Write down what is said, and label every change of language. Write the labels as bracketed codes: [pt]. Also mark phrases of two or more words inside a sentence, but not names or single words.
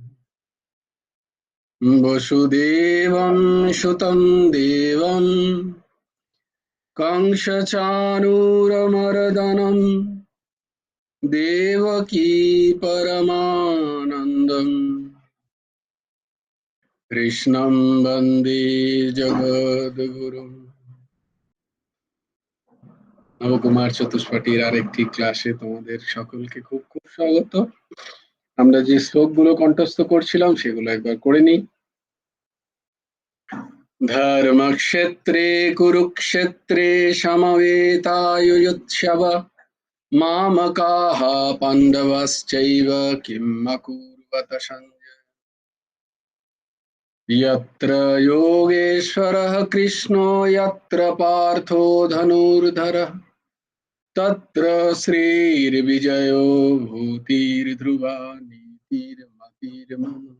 [sa] वसुदेवं सुतं देवं कंसचाणूरमर्दनं देवकी परमानन्दं कृष्णं वन्दे जगद्गुरुम्। [bn] নবকুমার চতুষ্পাঠীর আরেকটি ক্লাসে তোমাদের সকলকে খুব খুব স্বাগত। আমরা যে শ্লোকগুলো কণ্ঠস্থ করছিলাম সেগুলো একবার করে নিই। [sa] ধর্মক্ষেত্রে কুরুক্ষেত্রে সমবেতায়ুৎসব মামকাঃ পাণ্ডবশ্চৈব কিম অকুর্বত সঞ্জয়। यत्र योगेश्वरः कृष्णो यत्र पार्थो धनुर्धरः तत्र श्रीर्विजयो भूतिर्ध्रुवा नीतिर्मतिर्मम।